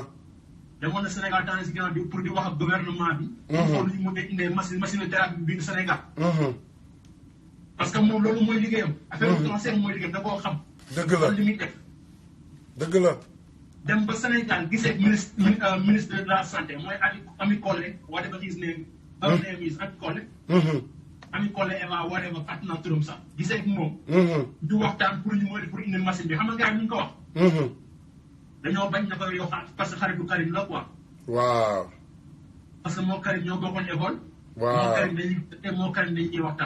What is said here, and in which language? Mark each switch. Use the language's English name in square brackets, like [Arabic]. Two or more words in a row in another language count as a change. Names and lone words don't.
[Wolof] demoon na Sénégal temps yii si ginnaaw pour di wax ak gouvernement bi. pour ñu mun a indee [French] machine thérapie [Wolof] bi Sénégal. [French] parce que [Wolof] moom loolu mooy liggéeyam. [French] affaire cancer [Wolof] mooy liggéeyam da koo xam. dëgg la li muy def. dëgg la. dem ba Sénégal gisee [French] ministre de la santé [Wolof] mooy Ami Collé [English] whatever his name. her name is [Wolof] Ami Collé. Ami Collé Eva whatever fàtt naa turam sax gisee ak moom. du waxtaan pour indi machine bi xam nga gars yi ñu ko wax. dañoo bañ na ko yow [French] parce que [Wolof] xaritu Karim la quoi. waaw. [French] parce que [Wolof] moo Karim ñoo bokkoon école. waaw moo Karim dañuy waxtaan.